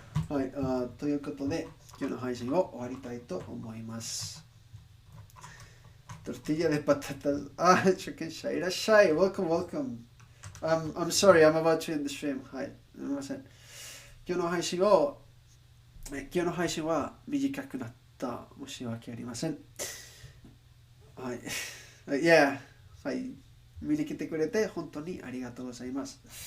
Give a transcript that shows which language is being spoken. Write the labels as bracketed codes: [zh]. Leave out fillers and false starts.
[ja] はい、ということで今日の配信を終わりたいと思います。 Tortilla de patatas. Shukensha, いらっしゃい. [en] Welcome, welcome. I'm sorry, I'm about to end the stream. [ja] はい、すみません。今日の配信を今日の配信は短くなった。申し訳ありません。はい。いや、はい。見に来てくれて本当にありがとうございます。